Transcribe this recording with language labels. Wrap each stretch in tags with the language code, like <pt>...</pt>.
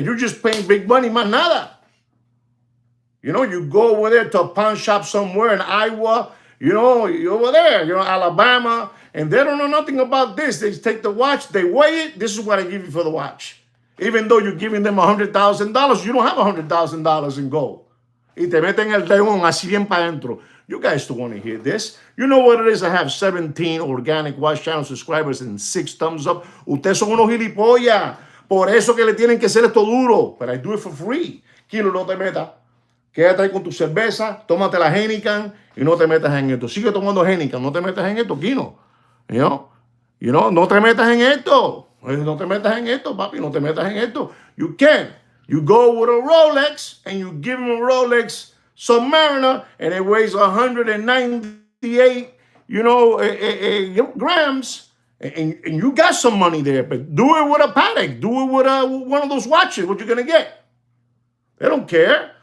<en>You're just paying big money, man, nada. You know, you go over there to a pawn shop somewhere in Iowa, you know, you're over there, you know, Alabama, and they don't know nothing about this. They take the watch, they weigh it. This is what I give you for the watch. Even though you're giving them $100,000, you don't have $100,000 in gold.</en> <es>Y te meten el león así bien para adentro.</es> <en>You guys don't want to hear this. You know what it is? I have 17 organic watch channel subscribers and 6 thumbs up.</en> <es>Ustedes son unos gilipollas. Por eso que le tienen que hacer esto duro.</es> <en>But I do it for free.</en> <es>Kino, no te metas. Quédate ahí con tu cerveza, tómate la Heineken y no te metas en esto. Sigue tomando Heineken, no te metas en esto, Kino.</es> <en>You know,</en> <es>no te metas en esto. No te metas en esto, papi, no te metas en esto.</es> <en>You can. You go with a Rolex and you give him a Rolex Submariner and it weighs 198, you know, grams. And you got some money there, but do it with a Patek. Do it with one of those watches. What you going to get? They don't care.</en>